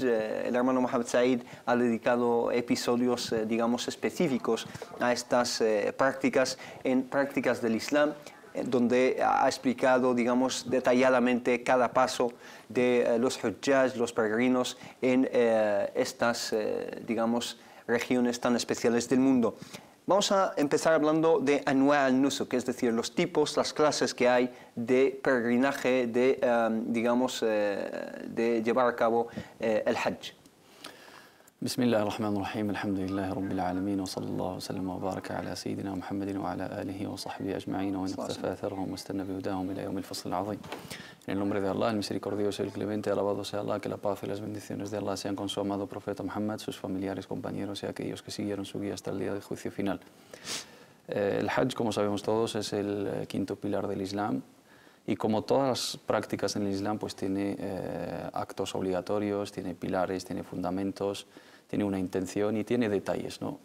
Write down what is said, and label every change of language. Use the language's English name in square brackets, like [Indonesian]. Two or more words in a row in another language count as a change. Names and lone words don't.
[Spanish] El hermano Mohammed Said ha dedicado episodios, digamos, específicos a estas prácticas del Islam, donde ha explicado, digamos, detalladamente cada paso de los hujjaj, los peregrinos, en estas, digamos, regiones tan especiales del mundo. Vamos a empezar hablando de [Arabic] أنواع النسك, [Spanish] es decir, los tipos, las clases que hay de peregrinaje, de, digamos, de llevar a cabo el Hajj. [Arabic] بسم الله الرحمن الرحيم الحمد لله رب العالمين وصلى الله وسلم وبارك على سيدنا محمد وعلى آله وصحبه أجمعين ومن اقتفى أثرهم واستنى بهداهم إلى يوم الفصل العظيم. [Spanish] En el nombre de Allah, el misericordioso y el clemente, alabado sea Allah, que la paz y las bendiciones de Allah sean con su amado profeta Muhammad, sus familiares, compañeros y aquellos que siguieron su guía hasta el día del juicio final. El Hajj, como sabemos todos, es el quinto pilar del Islam. Y como todas las prácticas en el Islam, pues tiene actos obligatorios, tiene pilares, tiene fundamentos, tiene una intención y tiene detalles, ¿no?